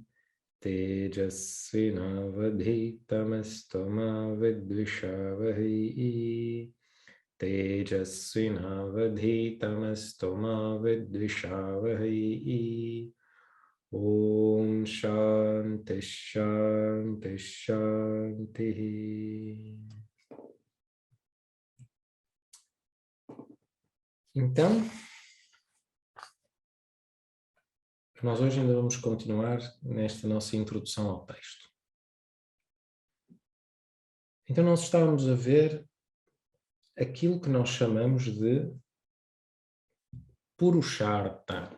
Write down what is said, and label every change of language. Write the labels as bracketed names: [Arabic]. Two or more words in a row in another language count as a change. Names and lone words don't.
[Sanskrit] तेजस्विनावधीतमस्तु विद्विषावहै. तेजस्विनावधीतमस्तु विद्विषावहै. ओम् शान्तिः शान्तिः शान्तिः. [Portuguese] Então, nós hoje ainda vamos continuar nesta nossa introdução ao texto. Então nós estávamos a ver aquilo que nós chamamos de Purushartha.